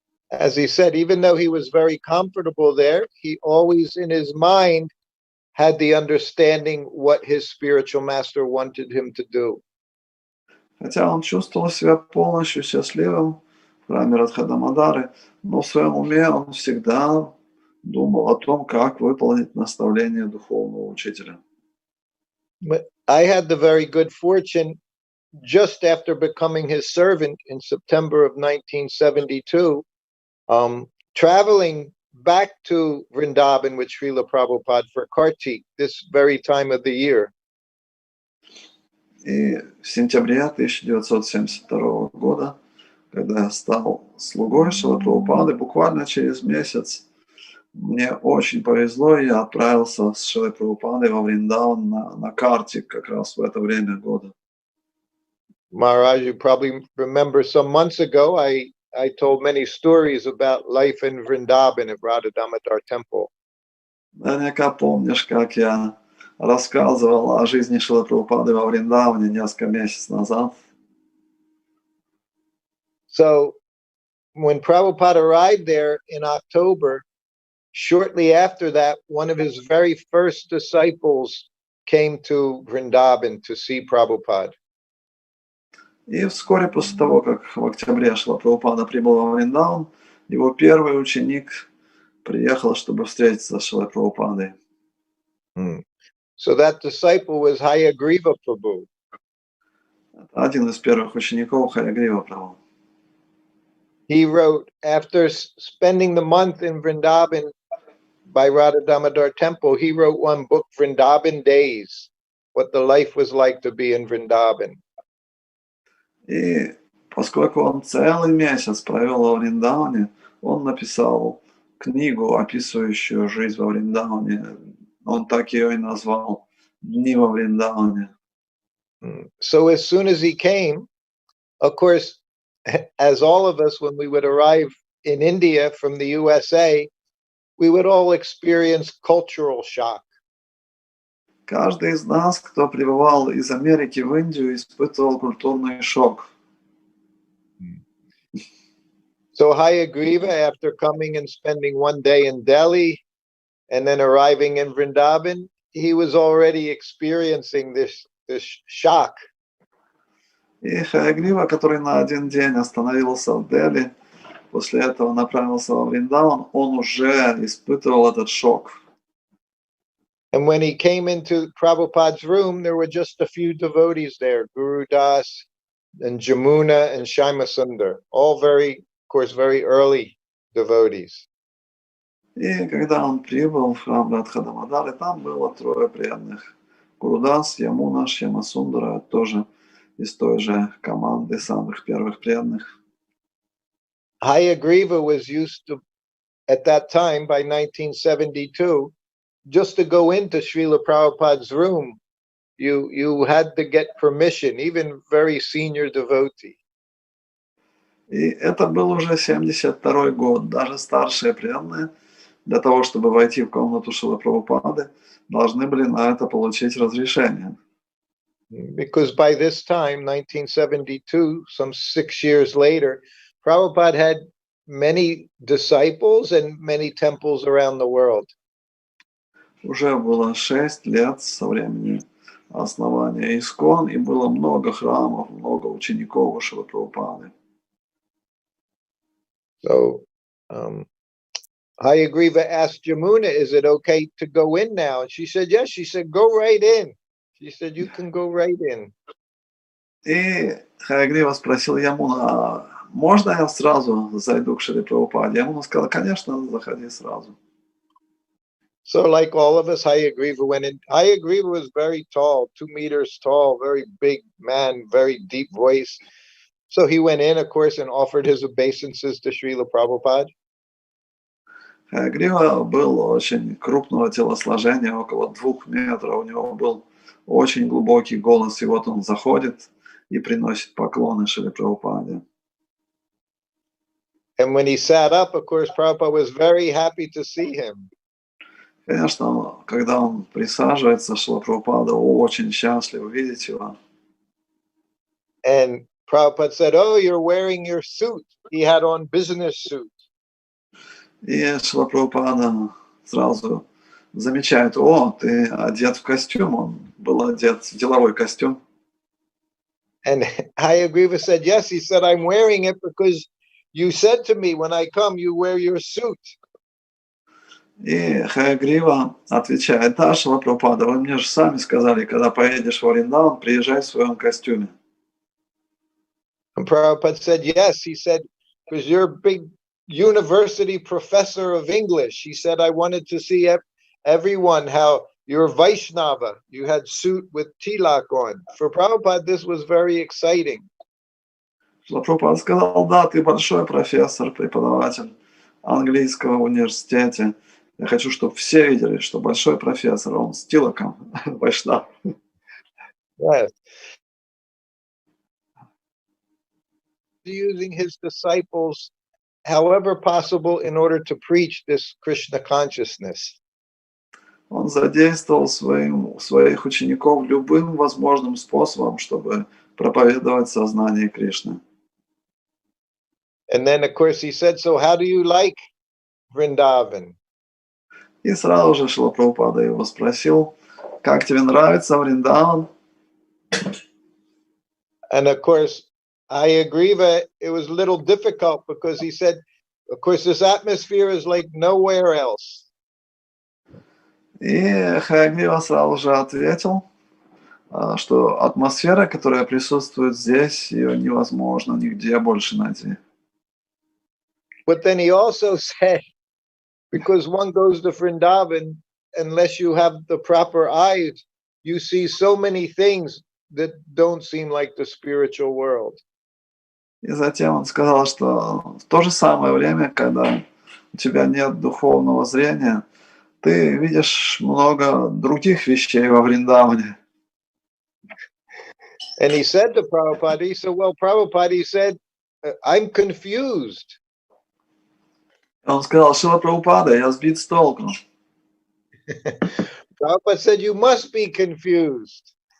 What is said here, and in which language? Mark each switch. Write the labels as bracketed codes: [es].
[en] As he said, even though he was very comfortable there, he always in his mind had the understanding what his spiritual master wanted him to do. [ru] Хотя он чувствовал себя полностью счастливым в храме Радха Дамодары, но в своем уме он всегда думал о том, как выполнить наставление духовного учителя. [en] I had the very good fortune, just after becoming his servant in September of 1972, traveling back to Vrindavan with Srila Prabhupada for Kartik, this very time of the year. [ru] И в сентябре 1972 года, когда я стал слугой Шрилы Прабхупады, буквально через месяц мне очень повезло, и я отправился с Шрилой Прабхупадой во Вриндаван на Картик как раз в это время года. [en] Maharaj, you probably remember some months ago, I told many stories about life in Vrindavan at Radha Damodar Temple. [ru] Наверняка помнишь, как я рассказывал о жизни Шрилы Прабхупады во Вриндаване несколько месяцев назад. [en] So, when Prabhupada arrived there in October, shortly after that, one of his very first disciples came to Vrindavan to see Prabhupada. [ru] И вскоре после того, как в октябре Шрила Прабхупада прибыл во Вриндаван, его первый ученик приехал, чтобы встретиться с Шрилой Прабхупадой. [en] So that disciple was Hayagriva Prabhu. [ru] Это один из первых учеников Хаягрива Прабху. [en] he wrote, after spending the month in Vrindavan by Radha Damodar Temple, he wrote one book, Vrindavan Days, what the life was like to be in Vrindavan. [ru] И поскольку он целый месяц провел во Вриндаване, он написал книгу, описывающую жизнь во Вриндаване. Он так ее и назвал «Дни во Вриндаване». [en] So as soon as he came, of course, as all of us, when we would arrive in India from the USA, we would all experience cultural shock. [ru] Каждый из нас, кто прибывал из Америки в Индию, испытывал культурный шок. [en] So Hayagriva, after coming and spending one day in Delhi and then arriving in Vrindavan, he was already experiencing this shock. [ru] И Хаягрива, который на один день остановился в Дели, после этого направился во Вриндаван, он уже испытывал этот шок. [en] And when he came into Prabhupada's room, there were just a few devotees there, Guru Das and Jamuna and Shyama Sundar, all very early devotees. [ru] И когда он прибыл в храм Радхадамадары, там было 3 преданных. Гурудас, Ямуна, Шьяма Сундара, тоже из той же команды самых первых преданных. [en] Hayagriva was used to, at that time, by 1972, just to go into Šrila Prabhupada's room, you had to get permission, even very senior devotee. [ru] И это был уже 72-й год. Даже старшие преданные, для того, чтобы войти в комнату Шрилы Прабхупады, должны были на это получить разрешение. [en] Because by this time, 1972, some 6 years later, Prabhupada had many disciples and many temples around the world. [ru] Уже было 6 лет со времени основания ИСККОН, и было много храмов, много учеников у Шрилы Прабхупады. [en] So, Hayagriva asked Jamuna, is it okay to go in now? And she said, yes. She said, go right in. She said, you can go right in. [ru] И Хаягрива спросил Ямуна, можно я сразу зайду к Шриле Прабхупаде? Ямуна сказал, конечно, заходи сразу. [en] So like all of us, Hayagriva went in. Hayagriva was very tall, 2 meters tall, very big man, very deep voice. So he went in, of course, and offered his obeisances to Srila Prabhupada. [ru] Хаягрива был очень крупного телосложения, около 2 метров. У него был очень глубокий голос, и вот он заходит и приносит поклоны Шриле Прабхупаде. [en] And when he sat up, of course, Prabhupada was very happy to see him. [ru] Конечно, когда он присаживается, Шрила Прабхупада очень счастлив видеть его. [en] And Prabhupada said, oh, you're wearing your suit. He had on business suit. [ru] И Шрила Прабхупада сразу замечает, о, ты одет в костюм, он был одет в деловой костюм. [en] And Hayagriva said, yes. He said, I'm wearing it because you said to me, when I come, you wear your suit. [ru] И Хаягрива отвечает, да, Шрила Прабхупада, вы мне же сами сказали, когда поедешь в Вриндаван, приезжай в своем костюме. [en] And Prabhupada said, yes. He said, because you're a big university professor of English. He said, I wanted to see everyone how you're Vaishnava. You had suit with tilak on. For Prabhupada, this was very exciting. [ru] Шрила Прабхупада сказал, да, ты большой профессор, преподаватель английского в университете. Я хочу, чтобы все видели, что большой профессор, он с тилаком, вайшнав. [en] Yes. Using his disciples however possible in order to preach this Krishna consciousness. [ru] Он задействовал своих учеников любым возможным способом, чтобы проповедовать сознание Кришны. [en] And then, of course, he said, so how do you like Vrindavan? [ru] И сразу же Шрила Прабхупада его спросил, как тебе нравится Вриндаван? [en] And of course, Hayagriva, it was a little difficult because he said, of course, this atmosphere is like nowhere else. [ru] И Хаягрива сразу же ответил, что атмосфера, которая присутствует здесь, ее невозможно нигде больше найти. [en] But then he also said, because one goes to Vrindavan, unless you have the proper eyes, you see so many things that don't seem like the spiritual world. [ru] И затем он сказал, что в то же самое время, когда у тебя нет духовного зрения, ты видишь много других вещей во Вриндаване. [en] And he said to Prabhupada, he said, well, Prabhupada, he said, I'm confused. [ru] Он сказал, Шрила Прабхупада, я сбит с толку. [en] Prabhupada said, you must be confused.